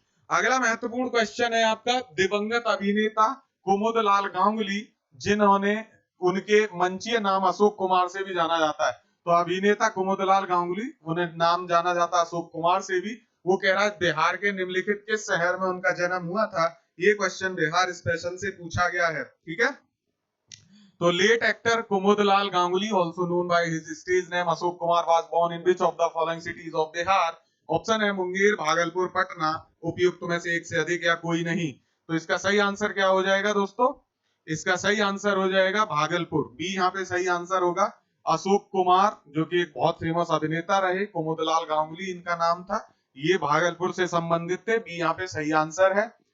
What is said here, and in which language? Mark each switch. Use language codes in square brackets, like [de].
[hi] अगला महत्वपूर्ण क्वेश्चन है आपका, दिवंगत अभिनेता कुमुदलाल गांगुली, जिन्होंने, उनके मंचीय नाम अशोक कुमार से भी जाना जाता है। तो अभिनेता कुमुदलाल गांगुली, उन्हें नाम जाना जाता है अशोक कुमार से भी। वो कह रहा है बिहार के निम्नलिखित किस शहर में उनका जन्म हुआ था? ये क्वेश्चन बिहार स्पेशल से पूछा गया है, ठीक है। [en] तो late actor Kumudlal Ganguly, also known by his stage name Ashok Kumar, was born in which of the following cities of Bihar? [hi] Option है मुंगेर, भागलपुर, पटना, उपयुक्त में से एक से अधिक या कोई नहीं। तो इसका सही आंसर क्या हो जाएगा दोस्तों? इसका सही आंसर हो जाएगा भागलपुर, बी यहाँ पे सही आंसर होगा। अशोक कुमार जो कि एक बहुत फेमस अभिनेता रहे, कुमुदलाल गांगुली इनका नाम था, ये भागलपुर से संबंधित थे, बी यहाँ पे सही आंसर है।